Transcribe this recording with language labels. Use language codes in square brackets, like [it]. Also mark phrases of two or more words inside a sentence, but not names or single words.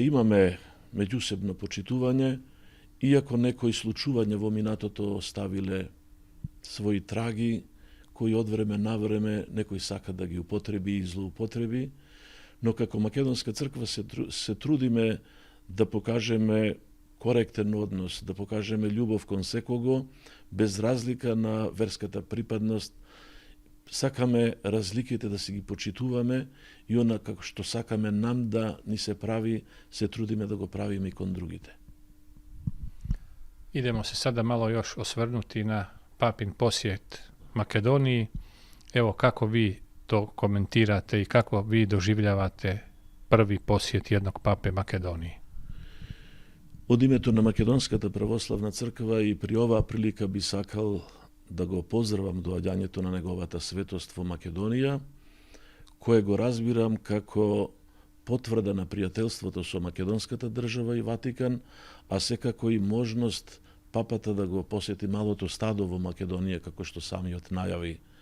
[mk] имаме меѓусебно почитување, иако некои случувања во минатото оставиле своји траги, кои од време на време некој сака да ги употреби и злоупотреби, но како Македонска црква се трудиме да покажеме коректен однос, да покажеме љубов кон секого, без разлика на верската припадност. Сакаме разликите да си ги почитуваме и она како што сакаме нам да ни се прави, се трудиме да го правиме и кон другите. [hr] Idemo se sada malo još osvrnuti na papin posjet Makedoniji. Evo kako vi to komentirate i kako vi doživljavate prvi posjet jednog pape Makedoniji? [mk] Од името на Македонската православна црква и при оваа прилика би сакал да го поздравам доаѓањето на неговата светост во Македонија, кое го разбирам како потврда на пријателството со македонската држава и Ватикан, а секако и можност папата да го посети малото стадо во Македонија, како што самиот најави.